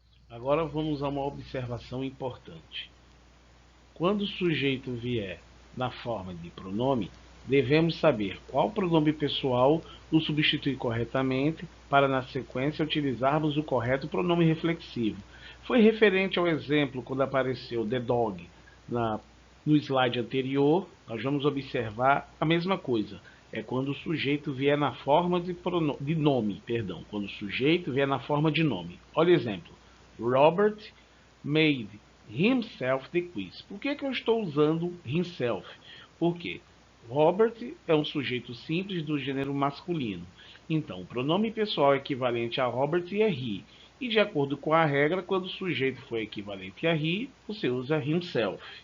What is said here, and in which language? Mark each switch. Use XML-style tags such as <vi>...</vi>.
<pt>Agora vamos a uma observação importante. Quando o sujeito vier na forma de pronome, devemos saber qual pronome pessoal o substitui corretamente para, na sequência, utilizarmos o correto pronome reflexivo. Foi referente ao exemplo quando apareceu the dog no slide anterior. Nós vamos observar a mesma coisa. É quando o sujeito vier na forma de nome. Quando o sujeito vier na forma de nome. Olha o exemplo.</pt> <en>Robert made himself the quiz.</en> <pt>Por que eu estou usando himself? Porque Robert é um sujeito simples do gênero masculino. Então, o pronome pessoal equivalente a Robert é he. E de acordo com a regra, quando o sujeito for equivalente a he, você usa himself.</pt>